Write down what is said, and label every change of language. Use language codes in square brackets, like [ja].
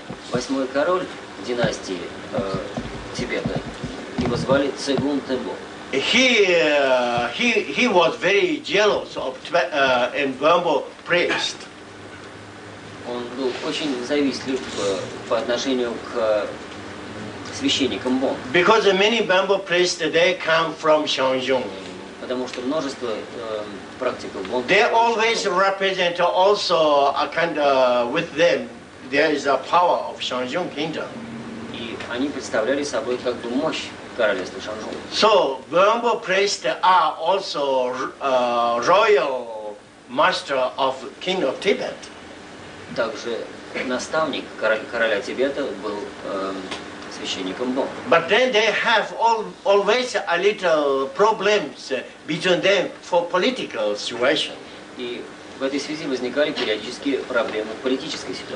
[ru] Восьмой король династии Тибета, его звали Цегун Тембо. [en] He was very jealous of and Bambo priest. [ru] Он был очень завистлив по отношению к священникам Бон. [en] Because many Bambo priests they come from Shanzhong. [ru] Потому что множество практиков Бон. [en] They always represent also a kind of with them there is a power of Shanzhong kingdom. [ru] И они представляли собой как бы мощь королевства Шанжун. [en] So Bambo priests are also royal master of King of Tibet. [ru] Также наставник короля Тибета был священником Бон. [en] But then they have always a little problems between them for political situation. [ru] И в этой связи возникали периодические проблемы в политической ситуации.